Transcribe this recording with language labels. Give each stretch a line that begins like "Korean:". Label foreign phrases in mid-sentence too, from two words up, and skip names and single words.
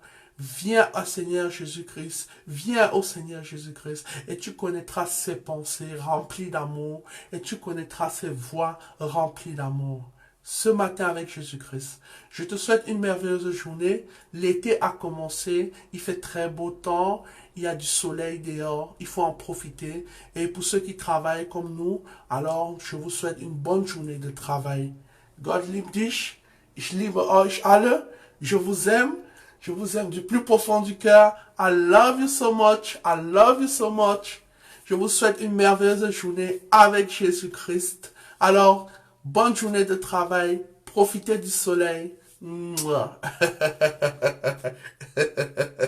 French: Viens au Seigneur Jésus-Christ, viens au Seigneur Jésus-Christ et tu connaîtras ses pensées remplies d'amour et tu connaîtras ses voies remplies d'amour. Ce matin avec Jésus-Christ, je te souhaite une merveilleuse journée. L'été a commencé, il fait très beau temps, il y a du soleil dehors, il faut en profiter. Et pour ceux qui travaillent comme nous, alors je vous souhaite une bonne journée de travail.
German: Gott liebt dich, ich liebe euch alle,
French: je vous aime du plus profond du cœur.
English: I love you so much, I love you so much.
French: Je vous souhaite une merveilleuse journée avec Jésus-Christ. Alors, bonne journée de travail, profitez du soleil. Mouah.